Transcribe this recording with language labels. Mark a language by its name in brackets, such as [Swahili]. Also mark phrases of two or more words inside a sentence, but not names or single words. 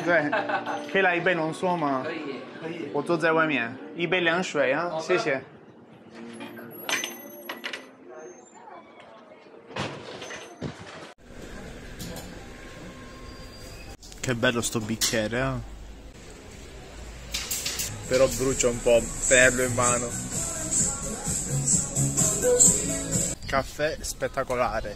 [Chinese] 对，可以来一杯浓缩吗？可以，可以。我坐在外面，一杯凉水啊，谢谢。 [Italian] Che bello sto bicchiere, eh? Però brucia un po' tenerlo in mano. Caffè spettacolare.